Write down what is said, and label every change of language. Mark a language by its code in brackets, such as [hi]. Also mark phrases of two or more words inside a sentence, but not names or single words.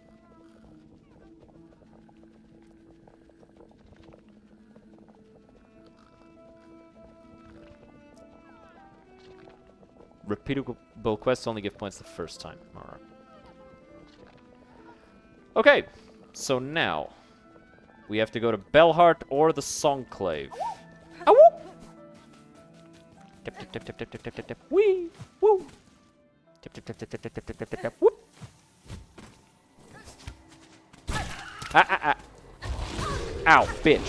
[en] Repeatable quests only give points the first time. Alright. Okay, so now we have to go to Bellheart or the Songclave. Ow! Tip tip tip tip tip tip tip tip tip. Wee! Woo! Tip tip tip tip tip tip tip tip tip tip. Whoop! Ah ah ah! Ow, bitch!